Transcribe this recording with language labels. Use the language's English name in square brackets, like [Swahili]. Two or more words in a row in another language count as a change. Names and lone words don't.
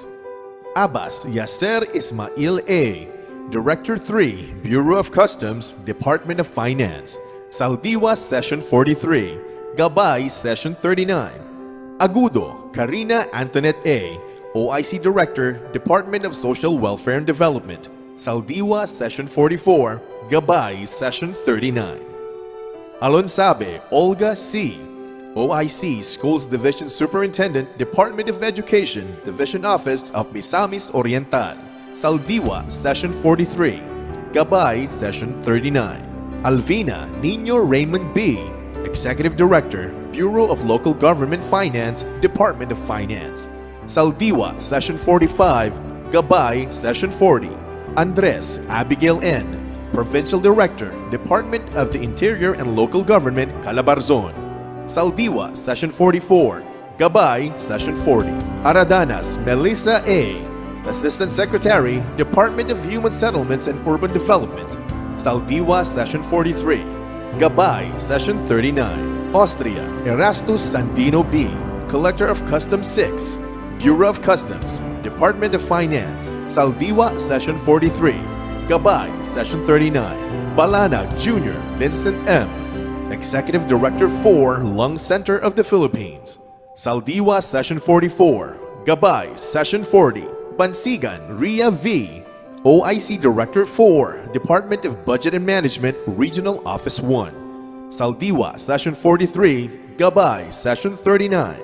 [English] Abbas Yasser Ismail A., Director 3, Bureau of Customs, Department of Finance. Saldiwa Session 43, Gabay Session 39. Agudo, Karina Antoinette A., OIC Director, Department of Social Welfare and Development, Saldiwa Session 44, Gabay Session 39. Alonsabe Olga C., OIC Schools Division Superintendent, Department of Education, Division Office of Misamis Oriental, Saldiwa Session 43, Gabay Session 39. Alvina Nino Raymond B., Executive Director, Bureau of Local Government Finance, Department of Finance, Saldiwa Session 45, Gabay Session 40. Andres Abigail N., Provincial Director, Department of the Interior and Local Government, Calabarzon, Saldiwa Session 44, Gabay Session 40. Aradanas Melissa A., Assistant Secretary, Department of Human Settlements and Urban Development, Saldiwa Session 43, Gabay Session 39. Austria Erastus Sandino B., Collector of Customs 6, Bureau of Customs, Department of Finance, Saldiwa Session 43, Gabay Session 39. Balana Jr. Vincent M., Executive Director 4, Lung Center of the Philippines, Saldiwa Session 44, Gabay Session 40. Bansigan Ria V., OIC Director 4, Department of Budget and Management, Regional Office 1, Saldiwa Session 43, Gabay Session 39.